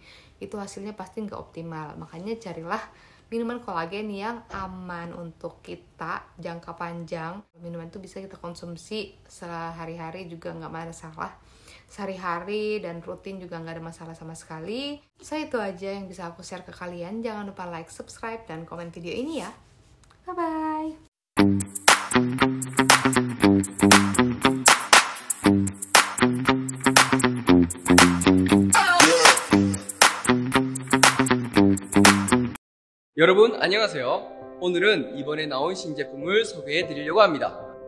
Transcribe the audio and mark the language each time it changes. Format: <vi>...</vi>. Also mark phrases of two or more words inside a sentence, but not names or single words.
<id>Itu hasilnya pasti nggak optimal. Makanya carilah minuman kolagen yang aman untuk kita jangka panjang. Minuman itu bisa kita konsumsi sehari-hari juga nggak masalah. Sehari-hari dan rutin juga nggak ada masalah sama sekali. So itu aja yang bisa aku share ke kalian. Jangan lupa like, subscribe, dan komen video ini ya. Bye-bye.</id> <ko>여러분 안녕하세요. 오늘은 이번에 나온 신제품을 소개해 드리려고 합니다.</ko>